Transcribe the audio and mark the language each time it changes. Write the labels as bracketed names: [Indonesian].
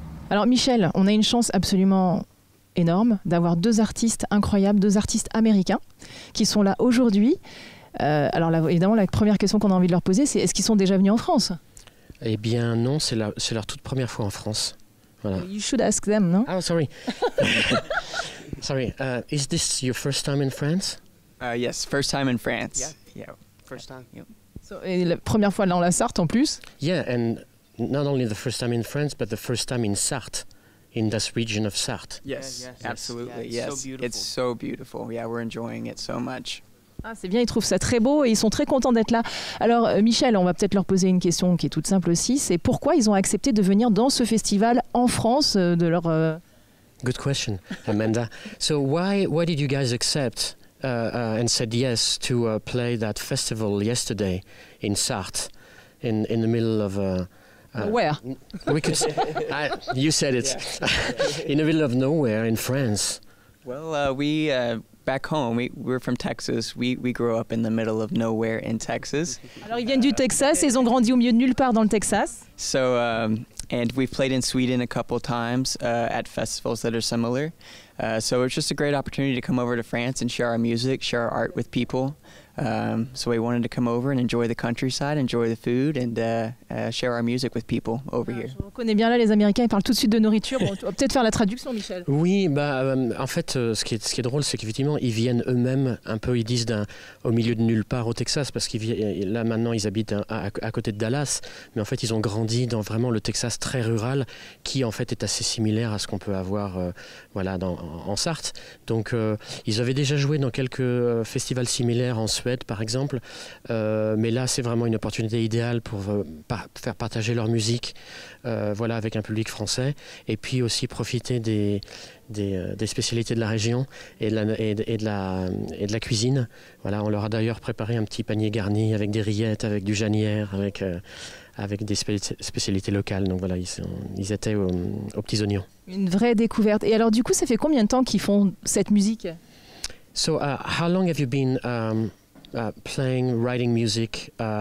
[French] Alors Michel, on a une chance absolument énorme d'avoir 2 artistes incroyables, 2 artistes américains qui sont là aujourd'hui. Alors là, évidemment, la première question qu'on a envie de leur poser, c'est est-ce qu'ils sont déjà venus en France? Eh bien non, c'est leur toute première fois en France. Voilà. [English] You should ask them, no? Oh, sorry. Sorry. Is this your first time in France? Yes, first time in France. Yeah, first time. Yep. [French] Et la première fois dans la Sarthe en plus? [English] Yeah, and not only the first time in France, but the first time in Sarthe, in this region of Sarthe. Yes, absolutely. Yeah, it's so beautiful. Yeah, we're enjoying it so much. [French] Ah, c'est bien, ils trouvent ça très beau et ils sont très contents d'être là. Alors Michel, on va peut-être leur poser une question qui est toute simple aussi, c'est pourquoi ils ont accepté de venir dans ce festival en France de leur... [English] Good question, Amanda. So why did you guys accept and said yes to play that festival yesterday in Sarthe, in the middle of... Where? We could. You said it. In the middle of nowhere in France. Well, we back home, we're from Texas. We grew up in the middle of nowhere in Texas. [French] Alors ils viennent du Texas et ils ont grandi au milieu de nulle part dans le Texas. [English] So and we've played in Sweden a couple times at festivals that are similar. So it's just a great opportunity to come over to France and share our music, share our art with people. So we wanted to come over and enjoy the countryside, enjoy the food, and share our music with people over here. [French] Je reconnais bien là, les Américains, ils parlent tout de suite de nourriture. Bon, tu vas peut-être faire la traduction, Michel. Oui, en fait, ce qui est drôle, c'est qu'effectivement, ils viennent eux-mêmes un peu, ils disent au milieu de nulle part au Texas, parce que là maintenant, ils habitent à côté de Dallas, mais en fait, ils ont grandi dans vraiment le Texas très rural, qui en fait est assez similaire à ce qu'on peut avoir en Sarthe. Donc, ils avaient déjà joué dans quelques festivals similaires en Suède, par exemple, mais là, c'est vraiment une opportunité idéale pour faire partager leur musique, avec un public français, et puis aussi profiter des spécialités de la région et de la cuisine. Voilà, on leur a d'ailleurs préparé un petit panier garni avec des rillettes, avec du janière, avec des spécialités locales. Donc voilà, ils étaient aux petits oignons. Une vraie découverte. Et alors du coup, ça fait combien de temps qu'ils font cette musique? [English] So, how long have you been playing, writing music?